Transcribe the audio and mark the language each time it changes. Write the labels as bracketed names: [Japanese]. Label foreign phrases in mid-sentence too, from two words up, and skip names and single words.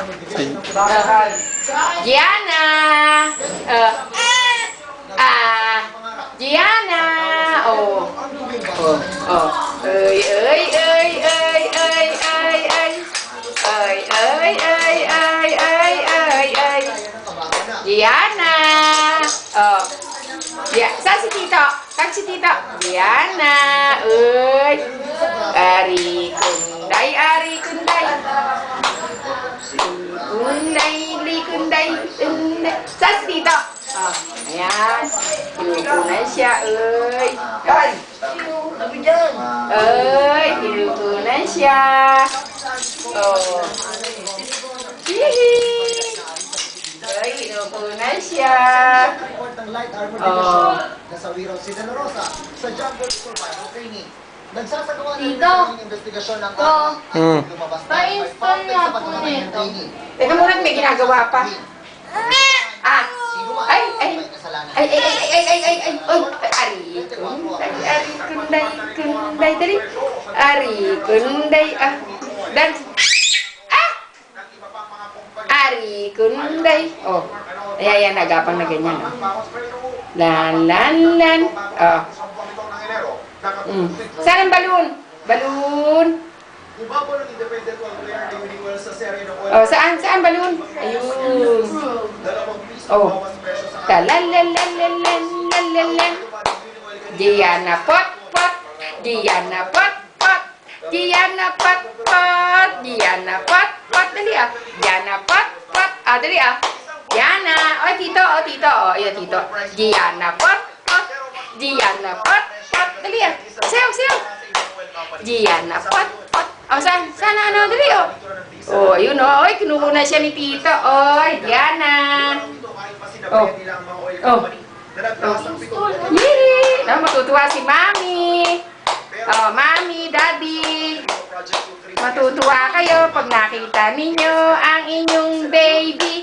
[Filipino] Giana. Giana. Oh. Oh. Oh. Ơi ơi ơi ơi ơi ơi ơi. Ơi ơi ơi ơi ơi ơi ơi. Giana. Oh. Ya, saan si Tito? Saan si Tito? Giana. Ơi. Ari Kunday, Ari Kunday. Kunday, li Kunday, Kunday. Saan si Tito? Oh, ayan. Hinupo na siya, ơi. Ơi, hinupo na siya. Oh. Hihi. Ơi, hinupo na siya. Oh. Nasawi raw si De La Rosa sa [English] jungle survival training. [Filipino] Nagsasagawa ng Tito. investigasyon ng lumabas na Pa-install nga po nito. Teka muna, may ginagawa pa. Ah, ay, ay, ay, ay, ay, ay, ay, ay, ay, oh, Ari Kunday, Kunday, dali. Ari Kunday, dan, Ari Kunday. Oh, ayan, nagapang na ganyan. Lan, lan, lan. Oh. Saan ang balloon? Balloon. Oh, saan? Saan balloon? Ayun. Oh. Talalalalalalalalalan. Giana pot pot. Giana pot pot. Giana pot pot. Giana pot pot. Dali ah. Giana pot pot. Ah, dali ah. Giana. Oh, Tito. Oh, Tito. Oh, iya, Tito. Giana pot pot. Giana pot pot. Dali ah. Sayaw, sayaw. Giana pot pot. Oh, saan? Saan ano? Dali oh. Oh, ayun oh. Oy, kinuha na siya ni Tito. Oy, Giana. Oh. Oh. Yee! Oh, matutuwa si Mami. Oh, Mami, Daddy. Matutuwa kayo pag nakita ninyo ang inyong baby.